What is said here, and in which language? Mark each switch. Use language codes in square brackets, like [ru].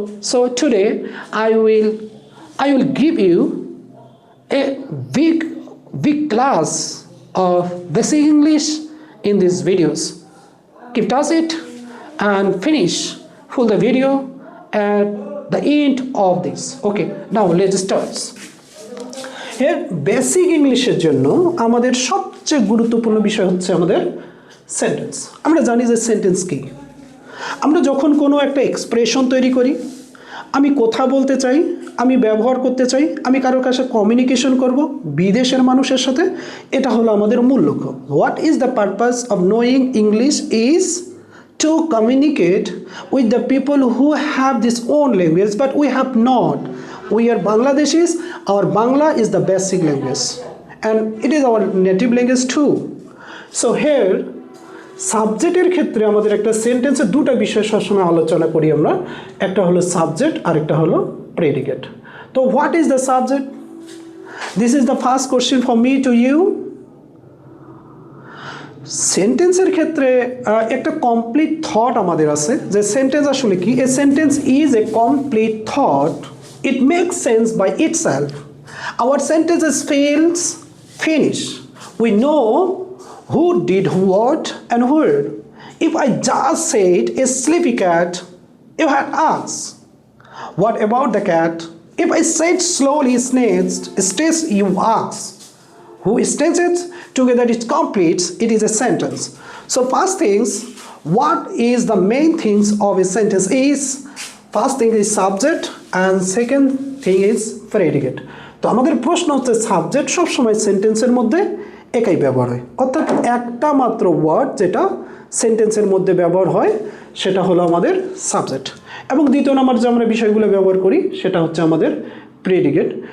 [en] So today I will give you a big class of basic English in these videos. Keep touch it and finish full the video at the end of this. Okay, now let's start. [bn] এর basic ইংলিশের জন্য আমাদের সবচেয়ে গুরুত্বপূর্ণ বিষয় হচ্ছে আমাদের sentence. আমরা জানি যে সেন্টেন্স কি। আমরা যখন কোনো একটা এক্সপ্রেশন তৈরি করি, আমি কথা বলতে চাই, আমি ব্যবহার করতে চাই, আমি কারোর কাছে কমিউনিকেশন করব বিদেশের মানুষের সাথে, এটা হলো আমাদের মূল লক্ষ্য। [en] What is the purpose of knowing English is to communicate with the people who have this own language but we have not. We are Bangladeshis. Our Bangla is the basic language and it is our native language too. So here [bn] সাবজেক্টের ক্ষেত্রে আমাদের একটা সেন্টেন্সে দুটো বিষয় সবসময় আলোচনা করি আমরা। একটা হলো সাবজেক্ট আর একটা হলো প্রেডিকেট। তো [en] What is the subject? This is the first question for me to you. [bn] সেন্টেন্সের ক্ষেত্রে একটা কমপ্লিট থট আমাদের আছে যে সেন্টেন্স আসলে কি। [en] A sentence is a complete thought. It makes sense by itself. Our sentences feels finish. We know who did what and where. If I just said a sleepy cat, you had asked, what about the cat? If I said slowly sneezed, stays, you asked, who stays it? Together it completes, it is a sentence. So first things, what is the main things of a sentence is, first thing is subject and second thing is predicate. [bn] তো আমাদের প্রশ্ন হচ্ছে subject সবসময় সেন্টেন্সের মধ্যে একাই ব্যবহার হয়, অর্থাৎ একটা মাত্র ওয়ার্ড যেটা সেন্টেন্সের মধ্যে ব্যবহার হয় সেটা হলো আমাদের সাবজেক্ট। এবং দ্বিতীয় নম্বর যে আমরা বিষয়গুলো ব্যবহার করি সেটা হচ্ছে আমাদের প্রেডিকেট।